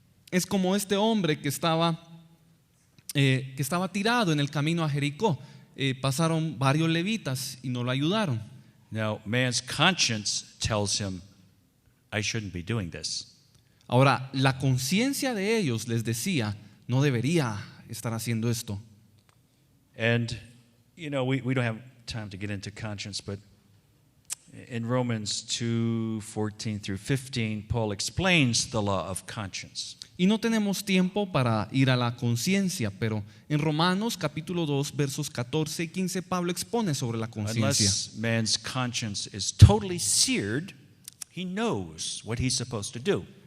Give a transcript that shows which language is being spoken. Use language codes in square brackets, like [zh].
[es] Es como este hombre que estaba tirado en el camino a Jericó. Pasaron varios levitas y no lo ayudaron. [en] Now, man's conscience tells him, I shouldn't be doing this. [es] Ahora, la conciencia de ellos les decía, no debería estar haciendo esto. [en] And, we don't have time to get into conscience, but in Romans 2:14 through 15, Paul explains the law of conscience. [es] Y no tenemos tiempo para ir a la conciencia, pero en Romanos capítulo 2, versos 14 y 15, Pablo expone sobre la conciencia. [en] Unless man's conscience is totally seared, he knows what he's supposed to do.